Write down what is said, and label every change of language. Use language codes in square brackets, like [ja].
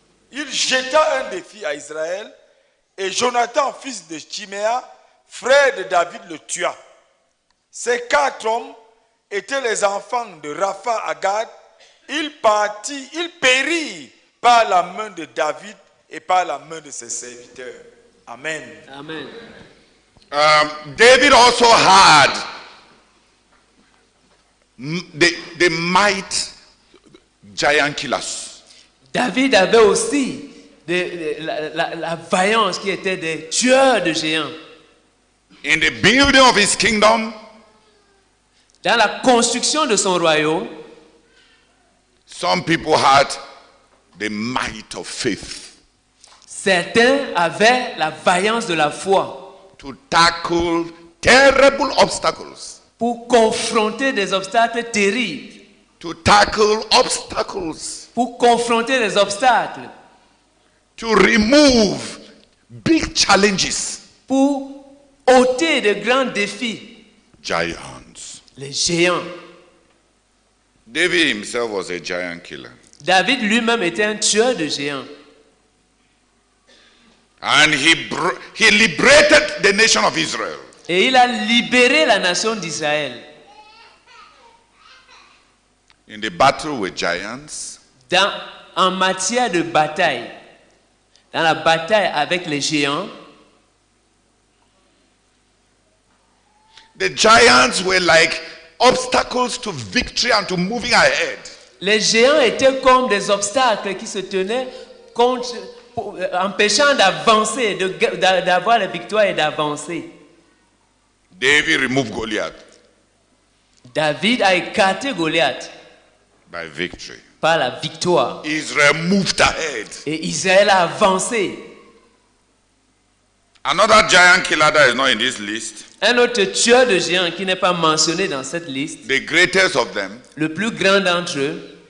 [fr] Il jeta un défi à Israël et Jonathan, fils de Chiméa, frère de David, le tua. Ces 4 hommes étaient les enfants de Rapha à Gad. Ils périrent par la main de David et par la main de ses serviteurs. Amen. Amen. [en] David also had the might giant killers. [fr] David avait aussi la vaillance qui était des tueurs de géants. [en] In the building of his kingdom, [fr] dans la construction de son royaume, [en] some people had the might of faith. [fr] Certains avaient la vaillance de la foi. [en] To tackle terrible obstacles. [fr] Pour confronter des obstacles terribles. [en] To tackle obstacles. [fr] Pour confronter les obstacles. [en] To remove big challenges. [fr] Pour ôter de grands défis. [en] Giants. [fr] Les géants. [en] David himself was a giant killer. [fr] David lui-même était un tueur de géants. [en] And he liberated the nation of Israel. [fr] Et il a libéré la nation d'Israël. [en] In the battle with giants, [fr] En matière de bataille, dans la bataille avec les géants, [en] the giants were like obstacles to victory and to moving ahead. [fr] les géants étaient comme des obstacles qui se tenaient contre, empêchant d'avancer, d'avoir la victoire et d'avancer. [en] David removed Goliath [fr] David a écarté Goliath [en] by victory. [fr] par la victoire. [en] Israel moved ahead. [fr] Et Israël a avancé. [en] Another giant killer that is not in this list, [fr] Un autre tueur de géants qui n'est pas mentionné dans cette liste, [en] the greatest of them, [fr] le plus grand d'entre eux,